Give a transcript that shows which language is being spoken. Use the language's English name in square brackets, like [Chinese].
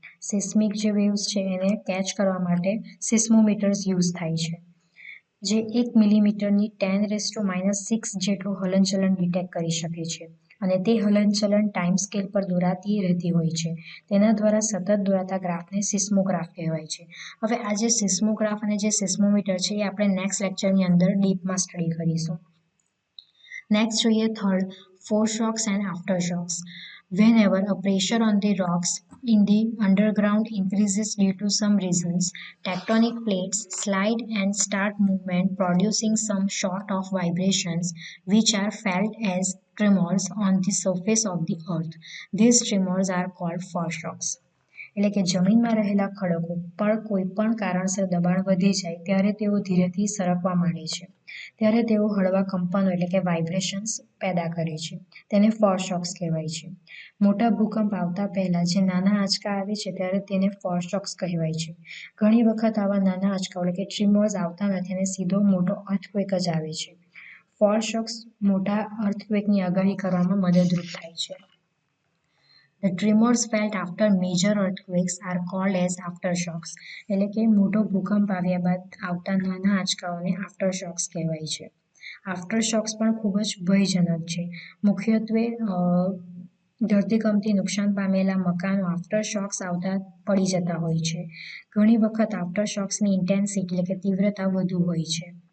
[Gujarati] Seismic જે waves છે એને કેચ કરવા માટે સિસ્મોમીટર્સ યુઝ થાય છે, જે 1 મિલીમીટરની 10⁻⁻6 જેટલું હલનચલન ડિટેક્ટ કરી શકે છે અને તે હલનચલન ટાઈમ સ્કેલ પર દોરાતી રહેતી હોય છે. તેના દ્વારા સતત દોરાતા ગ્રાફને સિસ્મોગ્રાફ કહેવાય છે. હવે આ જે સિસ્મોગ્રાફ અને જે સિસ્મોમીટર છે એ આપણે નેક્સ્ટ લેક્ચરની અંદર ડીપમાં સ્ટડી કરીશું. નેક્સ્ટ જોઈએ third, [English] foreshocks and aftershocks. Whenever a pressure on the rocks in the underground increases due to some reasons, tectonic plates slide and start movement, producing some sort of vibrations which are felt as tremors on the surface of the earth. These tremors are called foreshocks. [Gujarati] એટલે કે જમીનમાં રહેલા ખડકો પર કોઈ પણ કારણસર દબાણ વધી જાય ત્યારે તેઓ ધીરેથી સરકવા માંડે છે. ત્યારે તેઓ હળવા કંપનો એટલે કે વાઇબ્રેશન્સ પેદા કરે છે. તેને ફોરશોક્સ કહેવાય છે. મોટા ભૂકંપ આવતા પહેલા જે નાના આંચકા આવે છે ત્યારે તેને ફોરશોક્સ કહેવાય છે. ઘણી વખત આવા નાના આંચકાઓ એટલે કે ટ્રીમર્સ આવતા નથી અને સીધો મોટો અર્થક્વેક જ આવે છે. ફોરશોક્સ મોટા અર્થક્વેકની આગાહી કરવામાં મદદરૂપ થાય છે. [English] The tremors felt after major earthquakes are called as aftershocks. [Gujarati] એટલે કે મોટો ભૂકંપ આવ્યા બાદ આવતા નાના આંચકાઓને આફ્ટરશોક્સ કહેવાય છે. આફ્ટરશોક્સ પણ ખૂબ જ ભયજનક છે. મુખ્યત્વે ધરતીકંપથી નુકસાન પામેલા મકાનો આફ્ટરશોક્સ આવતા પડી જતા હોય છે. ઘણી વખત આફ્ટરશોક્સની ઇન્ટેન્સિટી એટલે કે તીવ્રતા વધુ હોય છે.